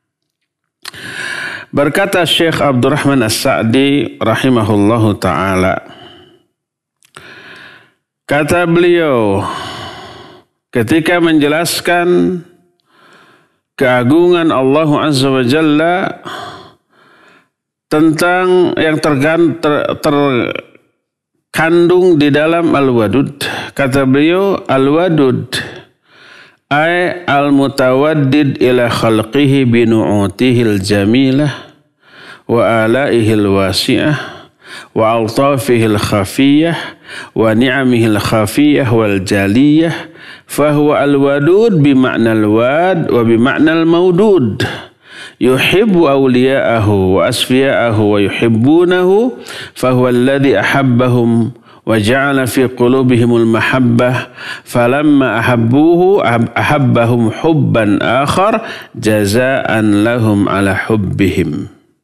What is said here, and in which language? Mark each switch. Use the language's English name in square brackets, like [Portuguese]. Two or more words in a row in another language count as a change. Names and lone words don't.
[Indonesian] Berkata Syekh Abdurrahman As-Sa'di [Arabic] رحمه الله تعالى, [Indonesian] kata beliau ketika menjelaskan keagungan Allah [Arabic] عز وجل [Indonesian] tentang yang terkandung di dalam Al-Wadud, kata beliau, [Arabic] الودود أي المتودد إلى خلقه بنعوته الجميلة وآلائه الواسعة وألطافه الخفية ونعمه الخفية وال jaliyah فهو الودود بمعنى الواد وبمعنى المودود يحب أولياءه وأصفياءه ويحبونه فهو الذي أحبهم وجعل في قلوبهم المحبة فلما أحبوه أحبهم حبا آخر جزاء لهم على حبهم.